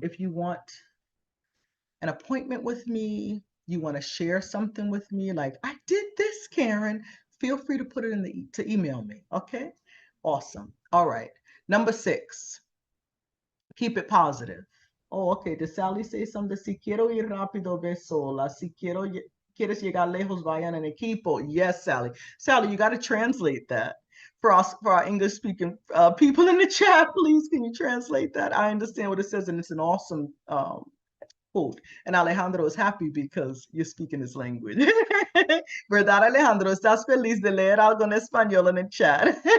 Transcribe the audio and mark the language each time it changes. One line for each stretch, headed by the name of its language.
English: If you want an appointment with me, you want to share something with me, like I did this, Karen, feel free to put it to email me. Okay. Awesome. All right. Number 6, keep it positive. Oh, okay. Did Sally say something?
Spanish: Si quiero ir rápido, ve sola. Si quieres llegar lejos, vayan en equipo.
English: Yes, Sally. Sally, you got to translate that for our English speaking people in the chat. Please, can you translate that? I understand what it says, and it's an awesome quote. And Alejandro is happy because you're speaking his language.
Spanish: ¿Verdad, Alejandro? ¿Estás feliz de leer algo en español en el chat?